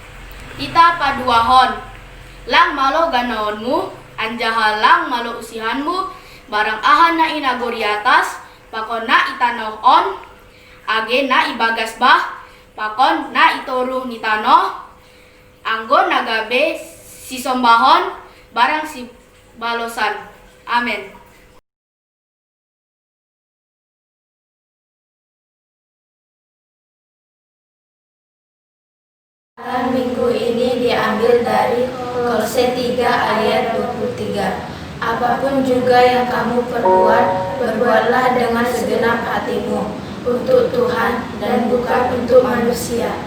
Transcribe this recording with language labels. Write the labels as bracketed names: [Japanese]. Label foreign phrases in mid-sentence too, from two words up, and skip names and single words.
[Batak Simalungun] Tita paduahon, lang malo ganaonmu, anjaha lang malo usihanmu, barang ahan na inagori atas, pakon na itanohon, age na ibagas bah, pakon na itoru ni tanoh, anggo nagabe si sombahon, barang si balosan. Amin. [Indonesian] Minggu ini diambil dari Kolose 3 ayat 23. Apapun juga yang kamu perbuat, berbuatlah dengan segenap hatimu untuk Tuhan dan bukan untuk manusia.